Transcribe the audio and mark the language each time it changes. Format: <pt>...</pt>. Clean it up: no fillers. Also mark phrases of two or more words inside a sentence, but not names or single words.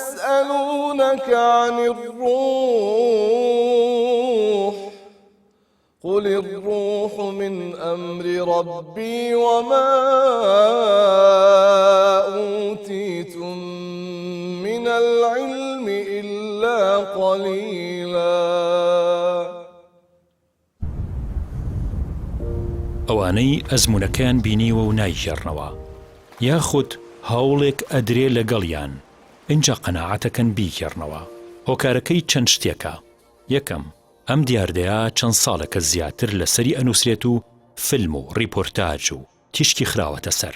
<ar>ويسألونك عن الروح قل الروح من أمر ربي وما أوتيتم من العلم إلا قليلا.</ar> <ckb>ئەوانەی ئەزمونەکەیان بینیوە و نایژێڕنەوە یاخود هەوڵێک ئەدرێ لەگەڵیان اینجا قەناعەتەکەن بیکێڕنەوە. هۆکارەکەی چەند شتێکە. یەکەم، ئەم دیاردەیە چەند ساڵێکە زیاتر لەسەری ئەنووسرێت و فیلم و ڕیپۆرتاج و تیشکی خراوەتە سەر.</ckb>